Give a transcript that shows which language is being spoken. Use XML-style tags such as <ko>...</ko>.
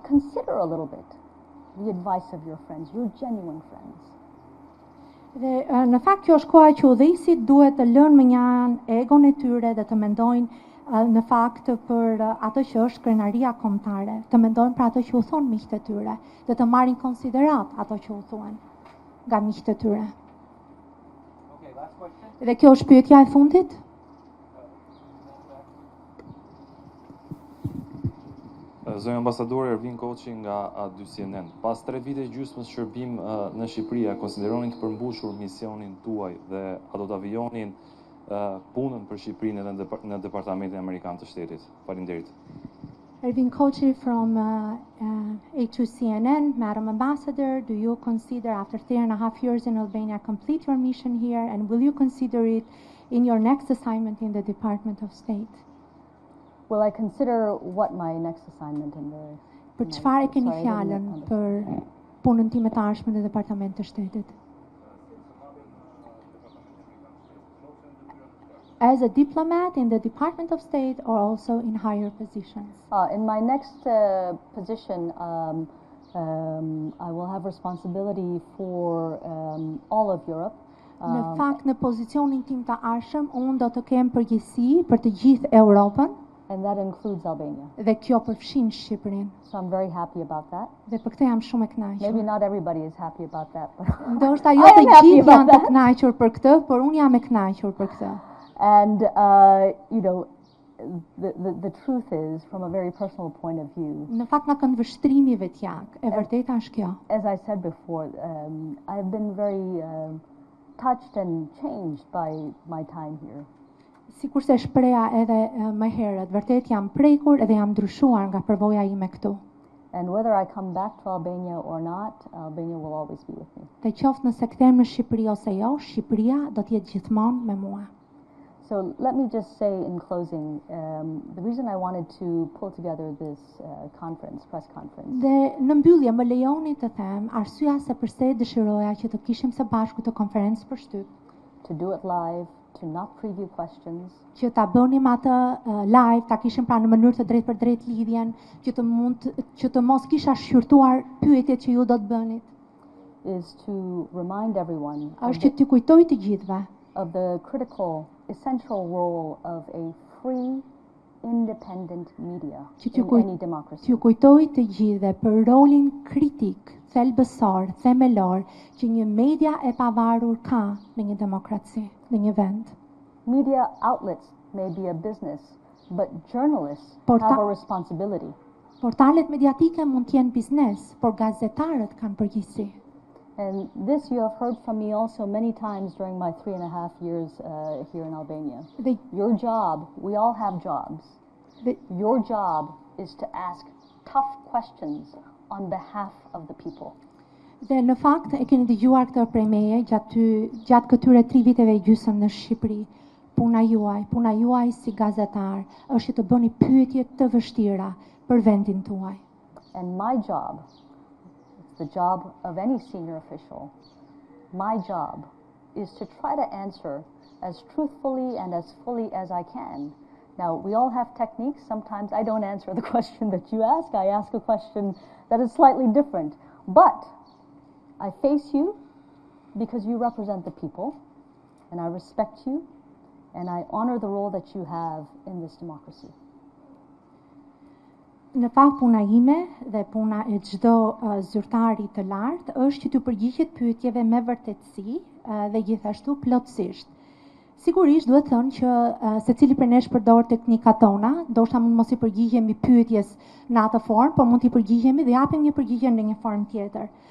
<en>Consider a little bit the advice of your friends, your genuine friends.</en> <sq>Dhe në fakt kjo është koha që udhëheqësit duhet të lënë më një anë egon e tyre dhe të mendojnë në fakt për atë që është krenaria kombëtare, të mendojnë për atë që u thon miqtë e tyre, dhe të marrin konsiderat ato që u thuan nga miqtë e tyre.</sq> <en>Okay, last question.</en> <sq>Dhe kjo është pyetja e fundit. Zonja ambasadore Ervin Koçi nga A2CNN. Pas 3 vite gjysmës shërbim në Shqipëri, a konsideronin të përmbushur misionin tuaj dhe a do të avijonin punën për Shqipërinë edhe në Departamentin Amerikan të Shtetit? Faleminderit.</sq> <en>Ervin Koçi from A2CNN, Madam Ambassador, do you consider after 3.5 years in Albania complete your mission here, and will you consider it in your next assignment in the Department of State? Will I consider what my next assignment in the...</en> <sq>Për çfarë keni fjalën për punën time të ardhshme në Departament të Shtetit?</sq> <en>As a diplomat in the Department of State or also in higher positions? In my next position, I will have responsibility for all of Europe.</en> <sq>Në fakt, në pozicionin tim të ardhshëm, unë do të kem përgjegjësi për të gjithë Europën.</sq> <en>And that includes Albania.</en> <sq>Dhe kjo përfshin Shqipërinë.</sq> <en>So I'm very happy about that.</en> <sq>Dhe për këtë jam shumë e kënaqur.</sq> <en>Maybe not everybody is happy about that, but</en> <sq>ndoshta jo të gjithë janë të kënaqur për këtë, por unë jam e kënaqur për këtë.</sq> <en>And you know, the truth is, from a very personal point of view,</en> <sq>në fakt nga këndvështrimi vetjak, e vërteta është kjo.</sq> <en>As I said before, I've been very touched and changed by my time here.</en> <sq>Sikurse shpreha edhe më herët, vërtet jam prekur edhe jam ndryshuar nga përvoja ime këtu.</sq> <en>And whether I come back to Albania or not, Albania will always be with me.</en> <sq>Të qoftë nëse kthehem në Shqipëri ose jo, Shqipëria do të jetë gjithmonë me mua.</sq> <en>So let me just say in closing, the reason I wanted to pull together this press conference.</en> <sq>Dhe në mbyllje më lejoni të them arsyeja se pse dëshiroja që të kishim së bashku të konferencë për shtyp.</sq> <en>To do it live, to not preview questions.</en> <sq>Që ta bënim atë live, ta kishim pra në mënyrë të drejtë për drejtë lidhjen, që të mos kisha shqyrtuar pyetjet që ju do të bënit.</sq> <en>Is to remind everyone.</en> <sq>Është që t'ju kujtoj të gjithëve.</sq> <en>Of the critical, essential role of a free, independent media in any democracy.</en> <sq>T'ju kujtoj të gjithëve për rolin kritik, thelbësor, themelor që një media e pavarur ka në një demokraci, në një vend.</sq> <en>Media outlets may be a business, but journalists have a responsibility.</en> <sq>Portalet mediatike mund të jenë biznes, por gazetarët kanë përgjegjësi.</sq> <en>And this you have heard from me also many times during my 3.5 years here in Albania. Your job, we all have jobs. Your job is to ask tough questions on behalf of the people.</en> <sq>Dhe në fakt e keni dëgjuar këtë prej meje gjatë këtyre 3 viteve gjysmë në Shqipëri. Puna juaj si gazetar është të bëni pyetje të vështira për vendin tuaj.</sq> <en>And my job, it's the job of any senior official, my job is to try to answer as truthfully and as fully as I can. Now, we all have techniques. Sometimes I don't answer the question that you ask. I ask a question that is slightly different. But I face you because you represent the people, and I respect you, and I honor the role that you have in this democracy.</en> <sq>Në fakt puna ime dhe puna e çdo zyrtari të lartë është që të përgjigjet pyetjeve me vërtetësi dhe gjithashtu plotësisht. Sigurisht duhet thënë që secili prej nesh përdor teknikat tona, ndoshta mund mos I përgjigjemi pyetjes në atë formë, por mund t'i përgjigjemi dhe japim një përgjigje në një formë tjetër.</sq>